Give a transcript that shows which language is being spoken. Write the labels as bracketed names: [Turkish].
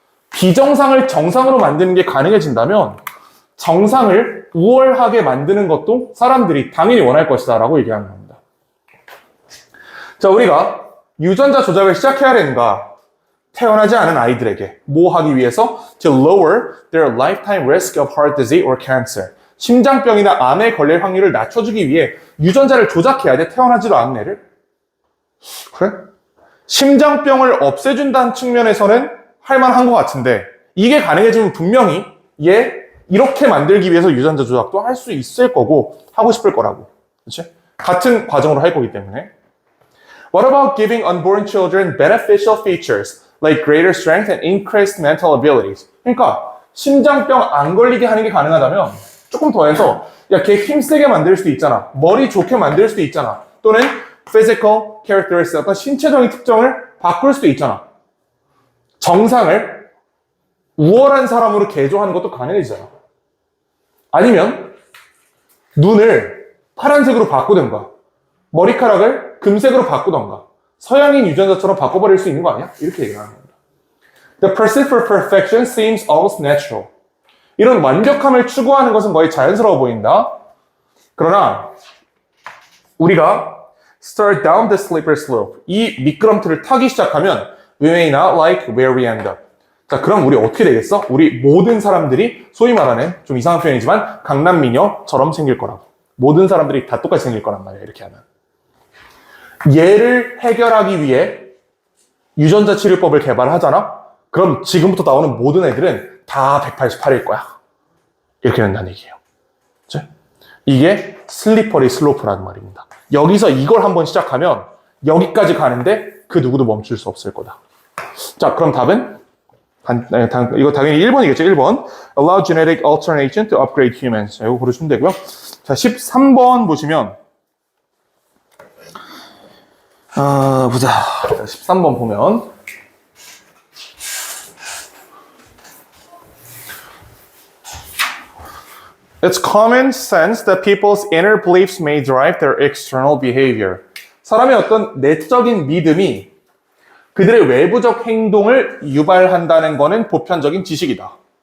[Korean] 비정상을 정상으로 만드는 게 가능해진다면 정상을 우월하게 만드는 것도 사람들이 당연히 원할 것이다 라고 얘기하는 겁니다. 자 우리가 유전자 조작을 시작해야 되는가? 태어나지 않은 아이들에게 뭐 하기 위해서? [English] To lower their lifetime risk of heart disease or cancer. [Korean] 심장병이나 암에 걸릴 확률을 낮춰주기 위해 유전자를 조작해야 돼. 태어나지도 않은 애를. 그래? 심장병을 없애준다는 측면에서는 할만한 것 같은데 이게 가능해지면 분명히 얘 이렇게 만들기 위해서 유전자 조작도 할 수 있을 거고 하고 싶을 거라고. 그렇지? 같은 과정으로 할 거기 때문에. [English] What about giving unborn children beneficial features like greater strength and increased mental abilities? [Korean] 그러니까 심장병 안 걸리게 하는 게 가능하다면 조금 더해서 야, 걔 힘세게 만들 수도 있잖아. 머리 좋게 만들 수도 있잖아. 또는 [English] physical characteristics, [Korean] 어떤 신체적인 특정을 바꿀 수도 있잖아. 정상을 우월한 사람으로 개조하는 것도 가능해지잖아. 아니면 눈을 파란색으로 바꾸든가 머리카락을 금색으로 바꾸던가 서양인 유전자처럼 바꿔버릴 수 있는 거 아니야? 이렇게 얘기하는 겁니다. [English] The pursuit for perfection seems almost natural. [Korean] 이런 완벽함을 추구하는 것은 거의 자연스러워 보인다. 그러나 우리가 [English] start down the slippery slope, [Korean] 이 미끄럼틀을 타기 시작하면 [English] we may not like where we end up. [Korean] 자, 그럼 우리 어떻게 되겠어? 우리 모든 사람들이 소위 말하는 좀 이상한 표현이지만 강남미녀처럼 생길 거라고. 모든 사람들이 다 똑같이 생길 거란 말이야, 이렇게 하면. 얘를 해결하기 위해 유전자 치료법을 개발하잖아? 그럼 지금부터 나오는 모든 애들은 다 188일 거야. 이렇게 된다는 얘기예요. 그치? 이게 슬리퍼리 슬로프라는 말입니다. 여기서 이걸 한번 시작하면 여기까지 가는데 그 누구도 멈출 수 없을 거다. 자, 그럼 답은? 이거 당연히 1번이겠죠, 1번. [English] Allow genetic alternation to upgrade humans. [Korean] 자, 이거 고르시면 되고요. 자, 13번 보시면 보자. 13번 보면 [English] It's common sense that people's inner beliefs may drive their external behavior. [Korean] 사람의 어떤 내적인 믿음이 그들의 외부적 행동을 유발한다는 거는 보편적인 지식이다.